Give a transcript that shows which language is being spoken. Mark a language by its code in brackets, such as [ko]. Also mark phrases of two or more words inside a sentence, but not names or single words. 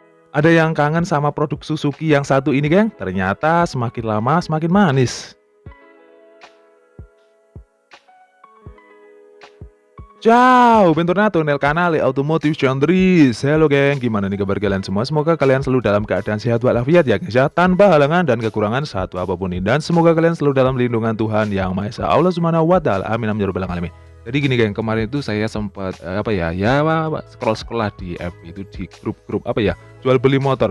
[id] Ada yang kangen sama produk Suzuki yang satu ini, geng? Ternyata semakin lama semakin manis. [it] Ciao, bentornato nel canale Automotive Chandris. [id] Halo geng, gimana nih kabar kalian semua? Semoga kalian selalu dalam keadaan sehat walafiat ya guys ya, tanpa halangan dan kekurangan satu apapun ini. Dan semoga kalian selalu dalam lindungan Tuhan Yang Maha Esa, [ar] الله سبحانه وتعالى. آمين آمين يا رب العالمين. [id] Jadi gini geng, kemarin itu saya sempat scroll-scroll lah di FB itu di grup-grup jual beli motor.